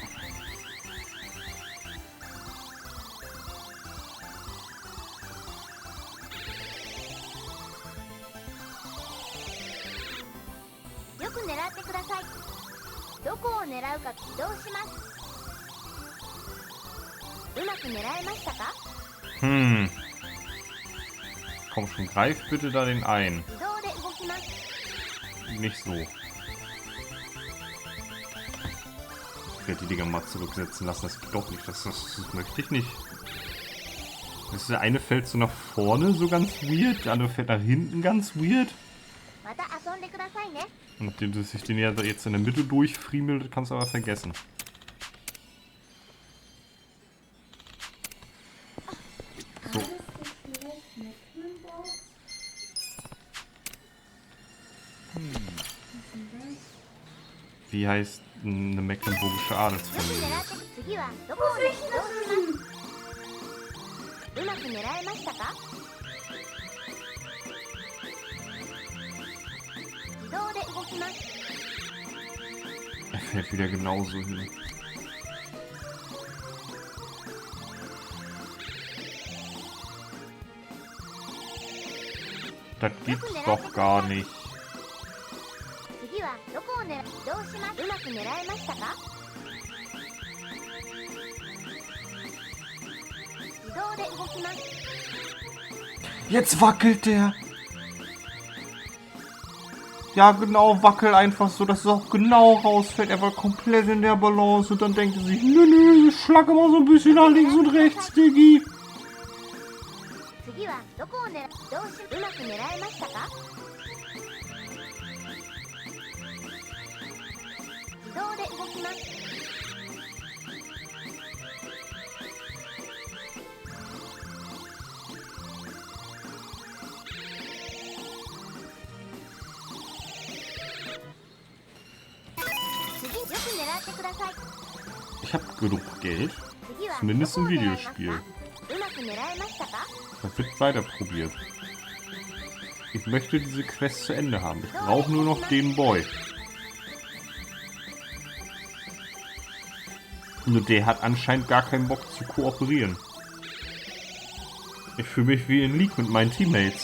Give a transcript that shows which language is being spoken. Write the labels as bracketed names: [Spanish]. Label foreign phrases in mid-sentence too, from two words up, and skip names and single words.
[Japanese] よく狙ってください。どこを狙うか移動します。うまく狙えましたか？ [German] Komm schon, greif bitte da den ein. [Japanese] 自動で動きます。 [German] Nicht so. Ich werde die Dinger mal zurücksetzen lassen. Das geht doch nicht. Das möchte ich nicht. Der eine fällt so nach vorne, so ganz weird. Der andere fällt nach hinten, ganz weird. [Japanese] また遊んでくださいね。 [German] Und nachdem du sich den ja jetzt in der Mitte durchfriemelt, kannst du aber vergessen. So. Wie heißt eine mecklenburgische [Japanese] よく [German] Adelsfamilie? [Japanese] 狙って次はどこを移動します。うまく狙えましたか？自動で動きます。 [German] Er fällt wieder genauso hin. Das gibt's doch gar nicht. [Japanese] 次はどこを狙う？移動します。うまく狙えましたか？自動で動きます。 [German] Jetzt wackelt der. Ja, genau, wackel einfach so, dass es auch genau rausfällt. Er war komplett in der Balance und dann denkt er sich, nö, ich schlage mal so ein bisschen nach links und rechts, Diggi. [Japanese] 次はどこを狙う？移動しうまく狙えましたか？自動で動きます。次よく狙ってください。 [German] Ich habe genug Geld. [Japanese] 次は [German] Zumindest [Japanese] ど [German] im [Japanese] こを狙いますか？ [German] Videospiel. [Japanese] うまく狙えましたか？ [German] Das wird weiter probiert. Ich möchte diese Quest zu Ende haben. Ich brauche nur noch den Boy. Nur der hat anscheinend gar keinen Bock zu kooperieren. Ich fühle mich wie in League mit meinen Teammates.